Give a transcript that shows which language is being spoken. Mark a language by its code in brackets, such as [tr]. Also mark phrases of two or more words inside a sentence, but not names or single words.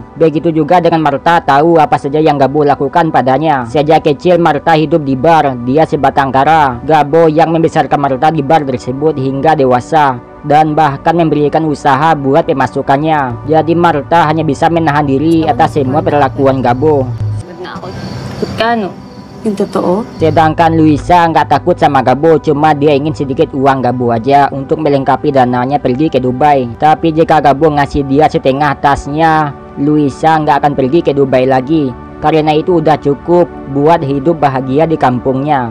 [id] Begitu juga dengan Martha tahu apa saja yang Gabo lakukan padanya. Sejak kecil Martha hidup di bar, dia sebatang kara. Gabo yang membesarkan Martha di bar tersebut hingga dewasa dan bahkan memberikan usaha buat pemasukannya. Jadi Martha hanya bisa menahan diri atas semua perlakuan Gabo. [tl] Yung totoo? [id] Sedangkan Luisa nggak takut sama Gabo, cuma dia ingin sedikit uang Gabo aja untuk melengkapi dananya pergi ke Dubai. Tapi jika Gabo ngasih dia setengah tasnya, Luisa nggak akan pergi ke Dubai lagi, karena itu udah cukup buat hidup bahagia di kampungnya.